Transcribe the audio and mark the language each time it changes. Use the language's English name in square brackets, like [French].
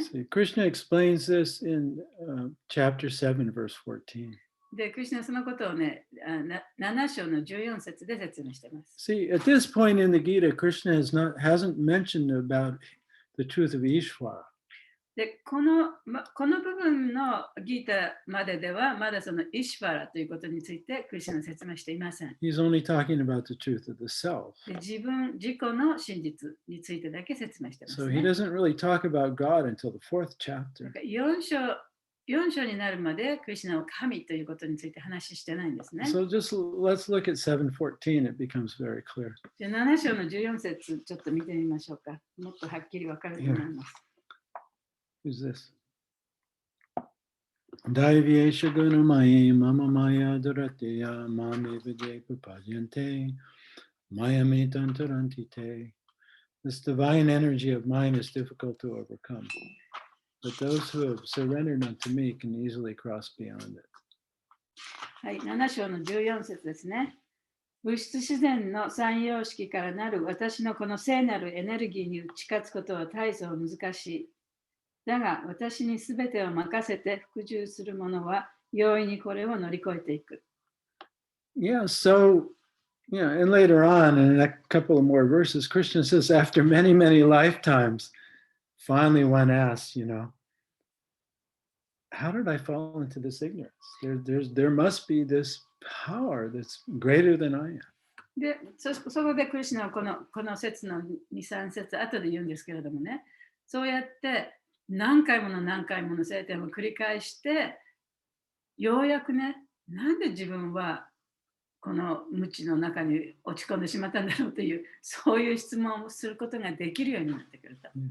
[English] See, Krishna explains this in chapter 7, verse 14. [Japanese] で、クリシュナはそのことをね、7章の14節で説明しています。 [English] See, at this point in the Gita, Krishna hasn't mentioned about the truth of Ishvara. [Japanese] で、この部分のギータまででは、まだそのイシュヴァラということについてクリシュナは説明していません。 [English] He's only talking about the truth of the self. [Japanese] で、自己の真実についてだけ説明しています、 [English] So [Japanese] ね。 [English] he doesn't really talk about God until the 4th chapter. [Japanese] 4章になるまでクリシュナは神ということについて話してないんですね。 [English] So just let's look at 7:14. It becomes very clear. [Japanese] じゃあ7章の14節ちょっと見てみましょうか。もっとはっきりわかると思います。 [English] Who's this? [Sanskrit] Daivyesha gunamayi mama maya durateya mame vijay pupajante mayame tantarantite. [English] This divine energy of mine is difficult to overcome, but those who have surrendered unto me can easily cross beyond it. [Japanese] はい、7章の14節ですね。物質自然の三様式からなる私のこの聖なるエネルギーに打ち勝つことは大層難しい。だが私にすべてを任せて服従する者は容易にこれを乗り越えていく。 [English] Yeah, so, and later on, in a couple of more verses, Krishna says, after many, many lifetimes, finally one asks, how did I fall into this ignorance? There must be this power that's greater than I am. [Japanese] で、そこでクリシュナはこの説の2、3節後で言うんですけれどもね、そうやって何回もの聖典を繰り返して、ようやくね、なんで自分はこの無知の中に落ち込んでしまったんだろうという、そういう質問をすることができるようになってくると。